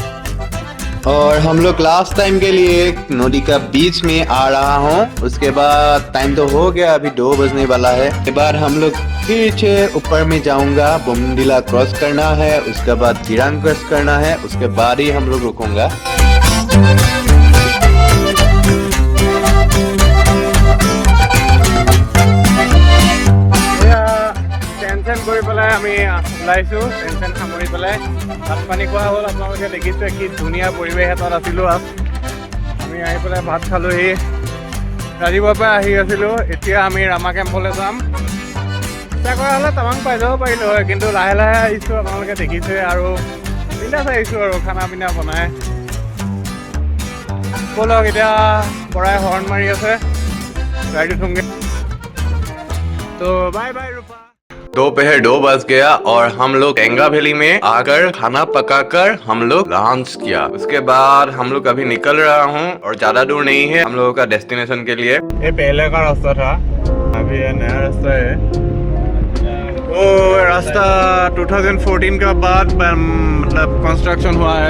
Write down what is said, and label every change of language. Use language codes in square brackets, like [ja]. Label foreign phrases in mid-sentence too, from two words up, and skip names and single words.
[hi] और हम लोग लास्ट टाइम के लिए नदी का बीच में आ रहा हूँ। उसके बाद टाइम तो हो गया, अभी 2 बजने वाला है। उसके बाद हम लोग फिर से ऊपर में जाऊंगा। बोमडिला क्रॉस करना है, उसके बाद दिरांग क्रॉस करना है, उसके बाद ही हम लोग रुकूंगा। [as] টেনশ্যন কৰি পেলাই আমি ওলাইছোঁ। টেনশ্যন সামৰি পেলাই ভাত পানী খোৱা হ'ল। আপোনালোকে দেখিছে কি ধুনীয়া পৰিৱেশ এটাত আছিলোঁ। আমি আহি পেলাই ভাত খালোঁহি। ৰাতিপুৱাৰ পৰা আহি আছিলোঁ। এতিয়া আমি ৰামা কেম্পলৈ যাম। ইচ্ছা কৰা হ'লে টাৱাং পাই যাব পাৰিলোঁ হয়, কিন্তু লাহে লাহে আহিছোঁ। আপোনালোকে দেখিছে, আৰু বিন্দাছ আহিছোঁ আৰু [hi] खाना पीना [as] বনাই। ব'লক এতিয়া বৰাই হৰ্ণ মাৰি আছে, গাড়ীটো থোংগে। [en] তো bye bye रूपा। [hi] दोपहर 2 बज गया और हम लोग टेंगा वैली में आकर खाना पकाकर हम लोग लंच किया। उसके बाद हम लोग अभी निकल रहा हूँ, और ज्यादा दूर नहीं है हम लोगों का डेस्टिनेशन के लिए। ये पहले का रास्ता था, अभी ये नया रास्ता है। वो रास्ता 2014 का बाद मतलब कंस्ट्रक्शन हुआ है।